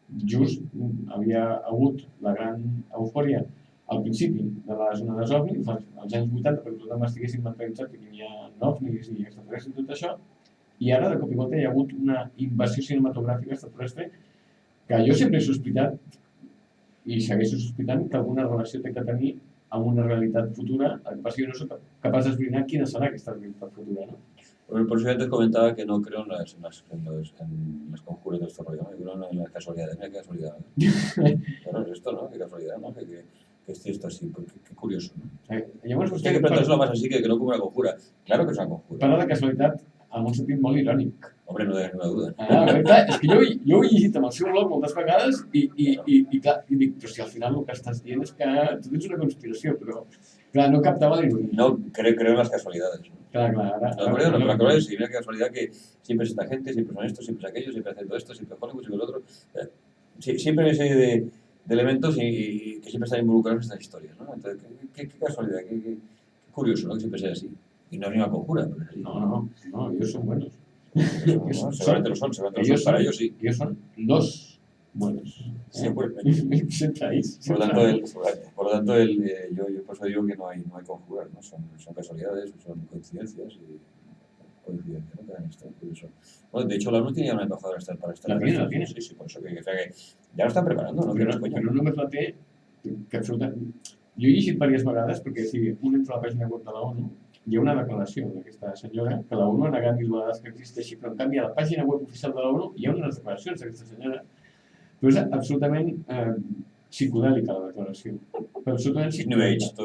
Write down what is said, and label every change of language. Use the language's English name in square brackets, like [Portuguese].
[Catalan] Just havia hagut la gran eufòria al principi de les onades ovnis, als anys 80, perquè tothom estiguessin mentalitzat que hi havia ovnis i extraterrestres i tot això, i ara de cop i volta hi ha hagut una invasió cinematogràfica extraterrestre que jo sempre he sospitat i segueixo sospitant que alguna relació té que tenir amb una realitat futura, el que passa que jo no soc capaç d'esbrinar quina serà aquesta realitat futura, ¿no? [Spanish] Por eso yo antes comentaba que no creo en las conjuras de estos rollos, ¿no? Yo creo en las casualidades. Mira qué casualidad, ¿no? Bueno, es esto, ¿no? Qué casualidad, ¿no? Que esté esto así, qué curioso, ¿no? [Catalan] Llavors, [Spanish] Hay que planteárselo más así que no como una conjura. Claro que es una conjura. [Catalan] Parla de casualitat amb un sentit molt irònic. [Spanish] Hombre, no ninguna duda. [Catalan] Clar, és que jo ho he llegit amb el seu blog moltes vegades i dic, però si al final el que estàs dient és que tot és una conspiració, però clar, no captava la ironia. [Spanish] No, creo en las casualidades. Claro. La casualidad sí, mira qué casualidad que siempre es esta gente, siempre son estos, siempre es aquello, siempre hacen todo esto, siempre Hollywood, siempre el otro. Siempre hay una serie de elementos y que siempre están involucrados en estas historias, ¿no? Entonces, qué casualidad, qué curioso, ¿no? Que siempre sea así. Y no es ni una conjura. No, ellos son buenos. No, seguramente lo son, para ellos sí. Ellos son los buenos. Seguramente. Sentáis. Por lo tanto, yo por eso digo que no hay conjuras, ¿no? Son casualidades, son coincidencias y coincidencias, ¿no? Por eso. Bueno, de hecho, la ONU tenía una embajadora para estar. La tiene. Sí, por eso que ya lo están preparando, ¿no? [Catalan] Però només la té que absolutament... Jo he llegit diverses vegades perquè si un entra a la pàgina web de la ONU hi ha una declaració d'aquesta senyora que la ONU ha negat 1000 vegades que existeixi, però en canvi a la pàgina web oficial de la ONU hi ha unes declaracions d'aquesta senyora, però és absolutament psicodèlica la declaració, però absolutament psicodèlica.